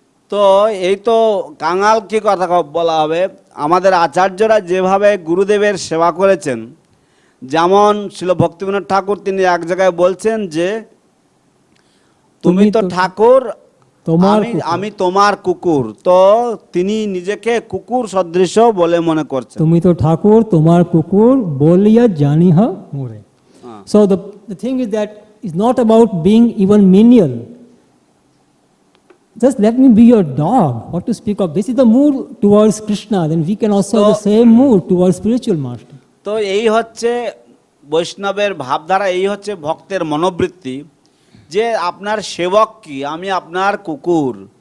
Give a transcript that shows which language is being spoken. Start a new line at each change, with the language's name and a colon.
Bangla: তো এই তো কাঙাল কি কথা বলা হবে, আমাদের আচার্যরা যেভাবে গুরুদেবের সেবা করেছেন, যেমন শিল ভক্তিবিনোদ ঠাকুর তিনি এক জায়গায় বলছেন যে তুমি তো ঠাকুর, আমি তোমার কুকুর। তো তিনি নিজেকে কুকুর সদৃশ বলে মনে করছেন। তুমি তো ঠাকুর তোমার কুকুর বলিয়া জানিহ মোরে।
English: So the thing is that it's not about being even menial. Just let me be your dog. What to speak of? This is the mood towards Krishna. Then we can also have the same mood towards spiritual master.
Bangla: তো এই হচ্ছে বৈষ্ণবের ভাবধারা, এই হচ্ছে ভক্তের মনোবৃত্তি যে আপনার সেবক কি, আমি আপনার কুকুর।